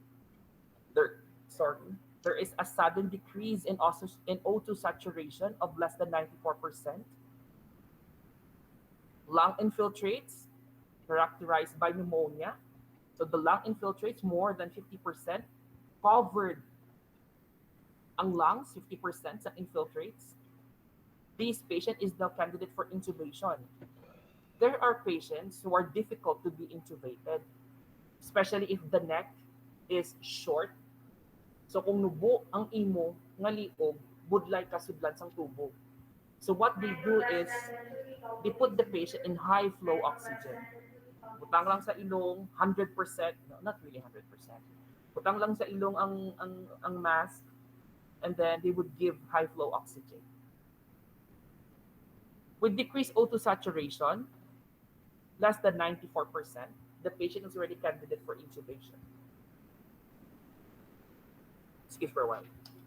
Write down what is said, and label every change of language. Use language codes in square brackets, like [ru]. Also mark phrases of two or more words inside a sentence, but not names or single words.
[en] There is a sudden decrease in O2 saturation of less than 94%. Lung infiltrates characterized by pneumonia. So the lung infiltrates more than 50%, [hil] covered ang lungs, [en] 50% sa infiltrates. This patient is now candidate for intubation. There are patients who are difficult to be intubated, especially if the neck is short. [hil] So kung nubo ang imo nga liog, budlay kasudlan sang tubo. [en] So what they do is they put the patient in high flow oxygen. [hil] Butang lang sa ilong 100%, no, [en] not really 100%. [hil] Butang lang sa ilong ang mask, [en] and then they would give high flow oxygen. With decreased O2 saturation, less than 94%, the patient is already candidate for intubation. Excuse for a while.